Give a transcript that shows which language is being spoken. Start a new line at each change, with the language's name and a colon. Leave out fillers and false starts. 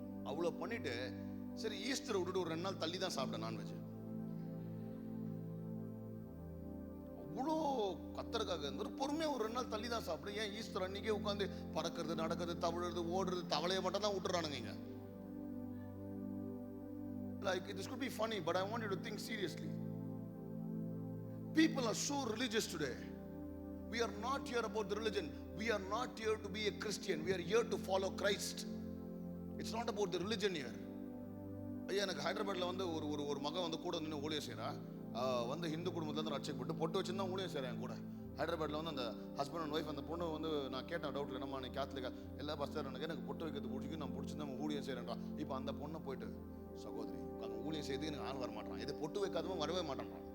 Tamil: அவ்வளோ பண்ணிட்டு சரி ஈஸ்டர் விட்டுட்டு ஒரு 2 நாள் தள்ளி தான் சாப்பிட்டேன் நான்வெஜ். அவ்வளோ கத்தருக்காக ஒரு பொறுமையாக ஒரு 2 நாள் தள்ளி தான் சாப்பிடுறேன். ஏன் ஈஸ்டர் அன்னைக்கே உட்காந்து பறக்கிறது, நடக்கிறது, தவழுறது, ஓடுறது, தவளையை மட்டும் தான் விட்டுறானுங்க இங்க.
English: Like this could be funny, but I want you to think seriously. People are so religious today. We are not here about the religion. We are not here to be a Christian. We are here to follow Christ. It's not about the religion here.
Tamil: ஐயா, எனக்கு ஹைதராபாத்ல வந்து ஒரு மகன் வந்து கூட நின்று ஊழியம் செய்யறா. வந்து ஹிந்து குடும்பத்துல ரட்சிக்கப்பட்டு பொட்டு வச்சுருந்தா ஊழியம் செய்யறேன் கூட. ஹைதராபாத்ல வந்து அந்த ஹஸ்பண்ட் அண்ட் ஒய்ஃப், அந்த பொண்ணு வந்து நான் கேட்டேன் டவுட், என்னம்மா நீ கேத்தலிக்கா? எல்லா பஸ்டர் எனக்கு பொட்டு வைக்கிறது பிடிக்கும், நான் பிடிச்சிருந்தா ஊழியம் செய்யறேன்டா. இப்போ அந்த பொண்ணை போயிட்டு, சகோதரி அங்கே ஊழியம் செய்து எனக்கு ஆள் வர மாட்டான், இது பொட்டு வைக்காதவன் வரவே மாட்டான்.